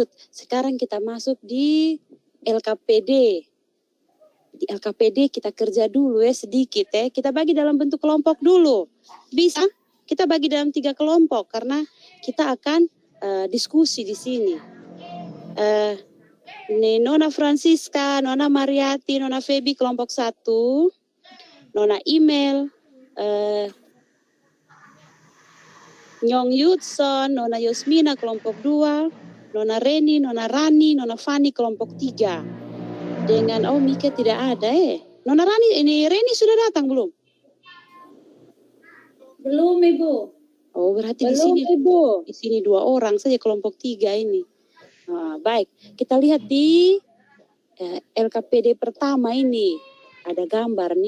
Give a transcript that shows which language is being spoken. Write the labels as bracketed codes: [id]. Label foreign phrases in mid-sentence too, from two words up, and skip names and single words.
[id] Sekarang kita masuk di LKPD. Di LKPD kita kerja dulu sedikit Kita bagi dalam bentuk kelompok dulu. Bisa? Kita bagi dalam 3 kelompok karena kita akan diskusi di sini. Ini Nona Francisca, Nona Mariati, Nona Feby kelompok 1, Nona Email, Nyong Yudson, Nona Yosmina kelompok 2, Nona Reni, Nona Rani, Nona Fani kelompok 3. Dengan Mika tidak ada Nona Rani, Reni sudah datang belum? Belum, Ibu. Oh, berarti Belum, di sini 2 orang saja kelompok 3 ini. Baik, kita lihat di LKPD pertama ini ada gambar nih.